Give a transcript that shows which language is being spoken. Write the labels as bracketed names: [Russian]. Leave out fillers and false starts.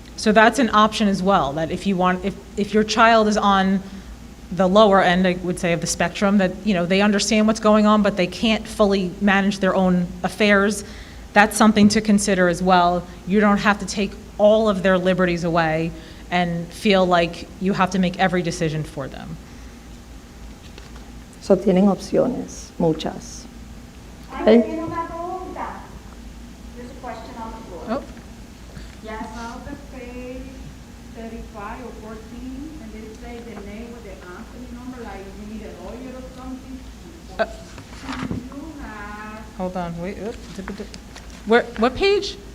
[English] So that's an option as well, that if your child is on the lower end, I would say, of the spectrum, that, they understand what's going on, but they can't fully manage their own affairs, that's something to consider as well. You don't have to take all of their liberties away and feel like you have to make every decision for them. [Spanish] So tienen opciones, muchas. Ay, tiene una pregunta. [English] There's a question on the floor. Oh, Yes. About the page 35 or 14, and they say the name with the Anthony number, like you need a lawyer or something. You have, hold on, wait. What page?